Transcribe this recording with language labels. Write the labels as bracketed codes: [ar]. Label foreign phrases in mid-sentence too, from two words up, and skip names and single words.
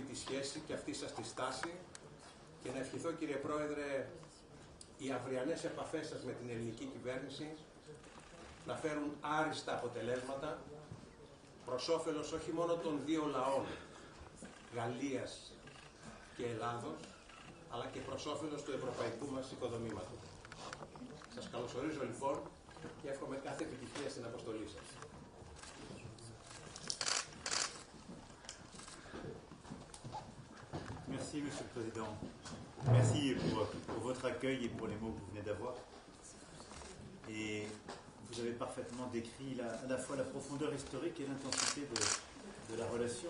[el] τη σχέση και αυτή σας τη στάση και να ευχηθώ, κύριε Πρόεδρε, οι αυριανές επαφές σας με την ελληνική κυβέρνηση να φέρουν άριστα αποτελέσματα προς όφελος όχι μόνο των δύο λαών, Γαλλίας και Ελλάδος, αλλά και προς όφελος του ευρωπαϊκού μας οικοδομήματος. Σας καλωσορίζω λοιπόν και εύχομαι κάθε επιτυχία στην αποστολή σας. [fr] Merci, Monsieur le Président. Merci pour votre accueil et pour les mots que vous venez d'avoir. Et vous avez parfaitement décrit à la fois la profondeur historique et l'intensité de la relation.